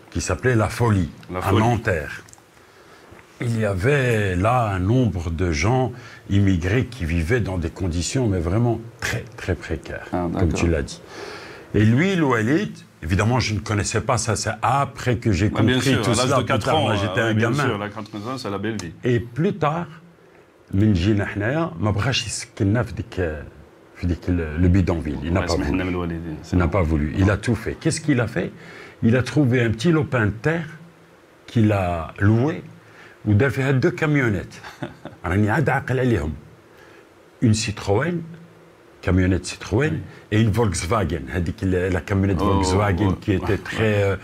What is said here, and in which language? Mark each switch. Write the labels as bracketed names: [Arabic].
[French] Qui s'appelait La Folie, à Nanterre. Il y avait là un nombre de gens immigrés qui vivaient dans des conditions mais vraiment très précaires, comme tu l'as dit. Et lui, le Walid, évidemment je ne connaissais pas ça, c'est après que j'ai compris tout cela. À l'âge de 4 ans, j'étais un gamin. Bien sûr, à 4 ans, c'est la belle vie. Et plus tard, [Arabic] من جينا حنايا ما بغاش يسكننا في ديك [French] le bidonville. Il n'a pas voulu. Il a tout fait. Qu'est-ce qu'il a fait? Il a trouvé un petit lopin de terre qu'il a loué [Arabic] ودار فيها [French] 2 camionnettes. [Arabic] راني عاد عاقل عليهم. [French] Une Citroën, camionnette Citroën et une Volkswagen. [Arabic] هذيك [French] la camionnette Volkswagen qui était très